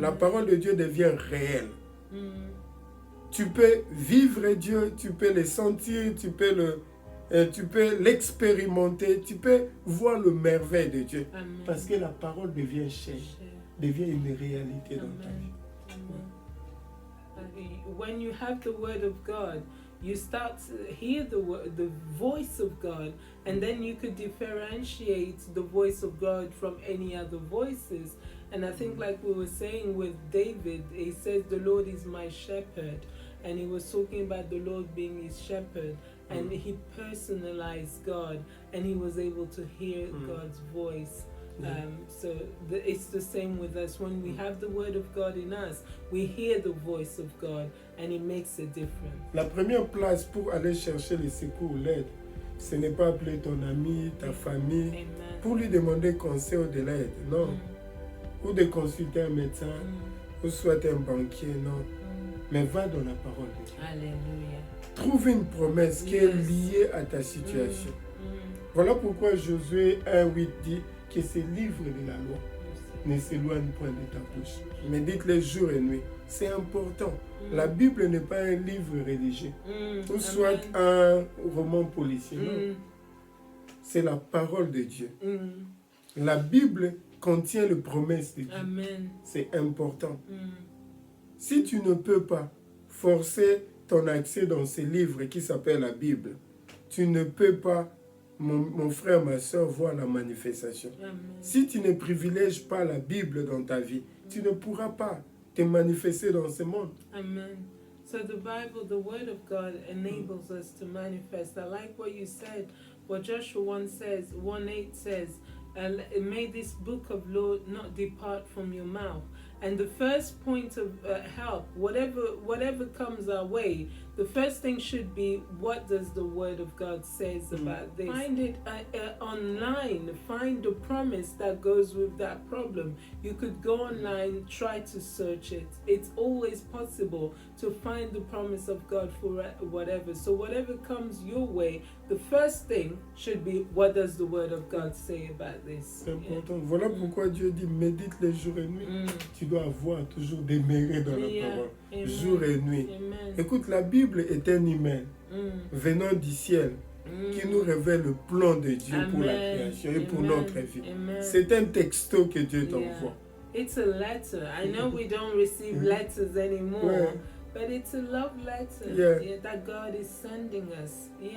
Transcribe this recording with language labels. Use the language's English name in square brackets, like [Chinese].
[French] La parole de Dieu devient réelle. Tu peux vivre Dieu, tu peux le sentir, tu peux l'expérimenter, tu peux voir le merveille de Dieu. Amen. Parce que la parole devient chair, devient une réalité dans ta vie. Amen. [English] When you have the Word of God, you start to hear the voice of God, and then you could differentiate the voice of God from any other voices. And I think, like we were saying with David, he says, the Lord is my shepherd. And he was talking about the Lord being his shepherd. And he personalized God, and he was able to hear God's voice. It's the same with us. When we have the word of God in us, we hear the voice of God and it makes a difference. [French] La première place pour aller chercher les secours, l'aide, ce n'est pas appeler ton ami, ta famille, Amen. pour lui demander conseil ou de l'aide, non. Ou de consulter un médecin, ou soit un banquier, non. Mais va dans la parole de Dieu. Alléluia. Trouve une promesse qui est liée à ta situation. Voilà pourquoi Josué 1:8 dit que ces livres de la loi ne s'éloignent point de ta bouche. Médite-les jour et nuit. C'est important. La Bible n'est pas un livre religieux, ou soit un roman policier. Non. C'est la parole de Dieu. La Bible contient les promesses de Dieu. Amen. C'est important. Si tu ne peux pas forcer ton accès dans ces livres qui s'appellent la Bible, tu ne peux pas, mon frère, ma soeur, voir la manifestation. Amen. Si tu ne privilèges pas la Bible dans ta vie, tu ne pourras pas te manifester dans ce monde. Amen. [English] So the Bible, the Word of God, enables us to manifest. I like what you said. What Joshua 1:8 says, may this book of law not depart from your mouth. And the first point of help, whatever comes our way, the first thing should be, what does the Word of God says about this? Find it online. Find the promise that goes with that problem. You could go online, try to search it. It's always possible to find the promise of God for whatever. So whatever comes your way, the first thing should be, what does the Word of God say about this? [French] C'est important. Voilà pourquoi Dieu dit, médite les jours et nuits. Tu dois avoir toujours demeurer dans la parole, jour et nuit. Amen. Écoute, la Bible est un email venant du ciel qui nous révèle le plan de Dieu pour la création et pour notre vie. C'est un texto que Dieu t'envoie. [English] It's a letter. I know we don't receive letters anymore, but it's a love letter that God is sending us.